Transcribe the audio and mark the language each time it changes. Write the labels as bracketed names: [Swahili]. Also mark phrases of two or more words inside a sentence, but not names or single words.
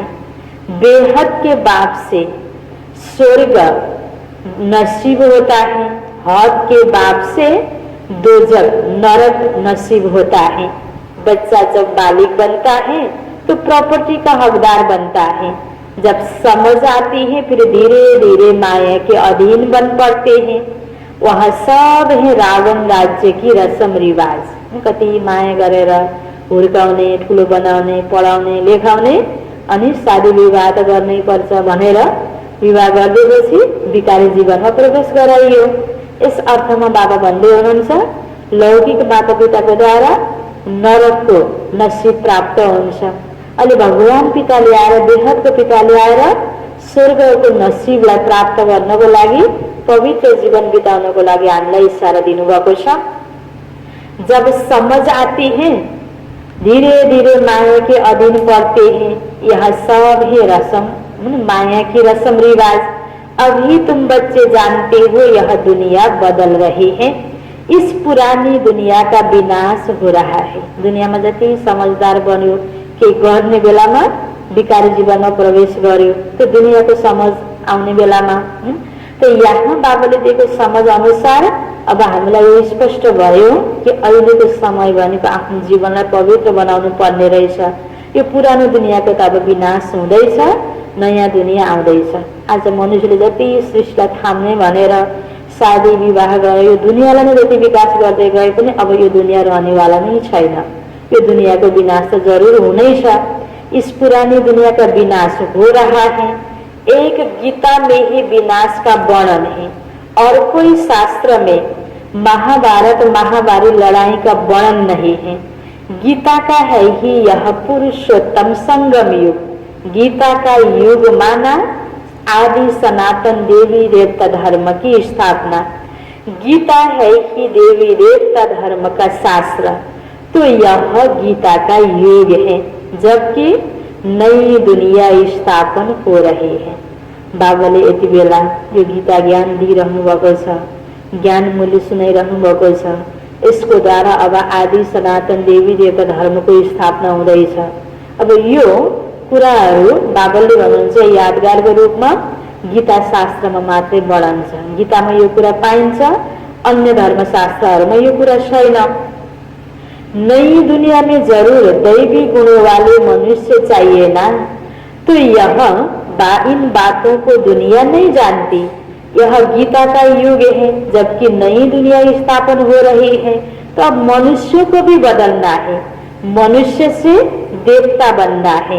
[Hindi] बेहद के बाप से स्वर्ग नसीब होता है, हद के बाप से दोजख नरक नसीब होता है। बच्चा जब बालिग बनता है तो प्रॉपर्टी का हकदार बनता है। जब समझ आती है फिर धीरे धीरे माया के अधीन बन पड़ते हैं। वह सब है रावण राज्य की रस्म रिवाज। [Nepali] कति माया गरेर हुर्काउने, ठुलो बनाउने, पढाउने, लेखाउने अनि शादी विवाह त गर्नै पर्छ भनेर विवाह गरिदिएपछि विकारी जीवनमा प्रवेश गराइयो। यस अर्थमा बाबा भन्दै हुनुहुन्छ लौकिक मातापिताको द्वारा नरकको नसीब प्राप्त हुन्छ। अहिले भगवान पिताले आएर, बेहदको पिताले आएर स्वर्गको नसीबलाई प्राप्त गर्नको लागि, पवित्र जीवन बिताउनको लागि हामीलाई इशारा दिनुभएको छ। [Hindi] जब समझ आती है धीरे धीरे माया के अधीन पड़ते हैं। यह सब है रस्म, माया की रस्म रिवाज। अभी तुम बच्चे जानते हो यह दुनिया बदल रही है। इस पुरानी दुनिया का विनाश हो रहा है। [Nepali] दुनिया में जति समझदार बन्यो के गर्ने बेलामा विकारी जीवनमा प्रवेश गर्यो तो दुनिया को समझ आउने बेलामा तो यहाँ बाबाले दिएको समझ अनुसार अब हामीलाई यो स्पष्ट भयो कि अहिलेको समय भनेको आफ्नो जीवनलाई पवित्र बनाउनु पर्ने रहेछ। यो पुरानो दुनियाको त अब विनाश हुँदैछ, नयाँ दुनिया आउँदैछ। आज मनुष्यले जति सृष्टिलाई थाम्ने भनेर शादी विवाह गरे, यो दुनियाँलाई नै जति विकास गर्दै गए पनि अब यो दुनिया रहनेवाला नै छैन। यो दुनियाको विनाश त जरुर हुनै छ। [Hindi] इस पुरानी दुनिया का विनाश हो रहा है। एक गीता में ही विनाश का वर्णन है और कोई शास्त्र में महाभारत महाभारी लड़ाई का वर्णन नहीं है। गीता का है ही यह पुरुषोत्तम संगम युग। गीता का युग माना आदि सनातन देवी देवता धर्म की स्थापना। गीता है ही देवी देवता धर्म का शास्त्र, तो यह गीता का युग है, जबकि नई दुनिया स्थापन हो रही है। [Nepali] बाबाले यति बेला यो गीता ज्ञान दिइरहनु भएको छ, ज्ञान मूल्य सुनाइरहनु भएको छ। यसको द्वारा अब आदि सनातन देवी देवता धर्मको स्थापना हुँदैछ। अब यो कुराहरू बाबाले भन्नुहुन्छ यादगारको रूपमा गीता शास्त्रमा मात्रै वर्णन छ। गीतामा यो कुरा पाइन्छ, अन्य धर्मशास्त्रहरूमा यो कुरा छैन। [Hindi] नई दुनिया में जरूर दैवी गुणों वाले मनुष्य चाहिए ना, तो यह इन बातों को दुनिया नहीं जानती। यह गीता का युग है, जबकि नई दुनिया स्थापन हो रही है। तो अब मनुष्यों को भी बदलना है, मनुष्य से देवता बनना है।